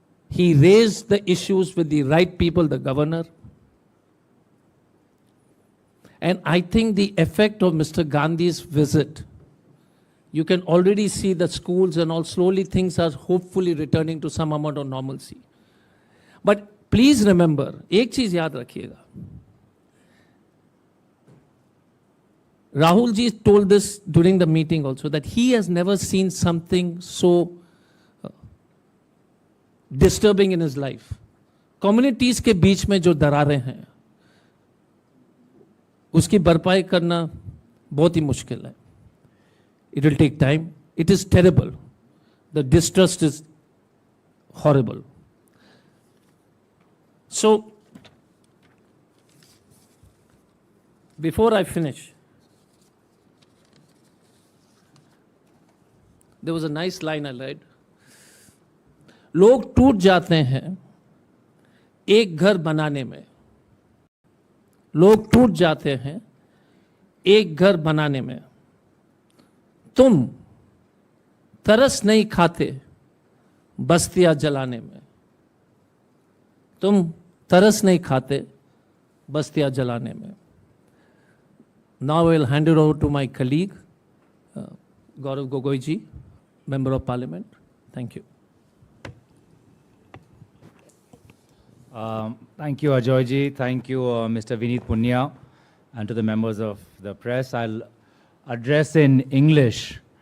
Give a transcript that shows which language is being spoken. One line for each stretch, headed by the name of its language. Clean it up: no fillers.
English: He raised the issues with the right people, the governor. And I think the effect of Mr. Gandhi's visit, you can already see the schools and all, slowly things are hopefully returning to some amount of normalcy. But please remember,
Hindi: एक चीज याद रखिएगा.
English: Rahul ji told this during the meeting also, that he has never seen something so disturbing in his life.
Hindi: Communities के बीच में जो दरारें हैं, उसकी भरपाई करना बहुत ही मुश्किल है.
English: It will take time. It is terrible. The distrust is horrible. So, before I finish, there was a nice line I read.
Hindi: लोग टूट जाते हैं एक घर बनाने में. लोग टूट जाते हैं एक घर बनाने में. तुम तरस नहीं खाते बस्तियां जलाने में. तुम तरस नहीं खाते बस्तियां जलाने में.
English: Now I will hand it over to my colleague, Gourav Gogoi ji, Member of Parliament. Thank you. Thank you, Ajoy ji. Thank you, Mr. Vineet Punya, and to the members of the press. I'll address in English.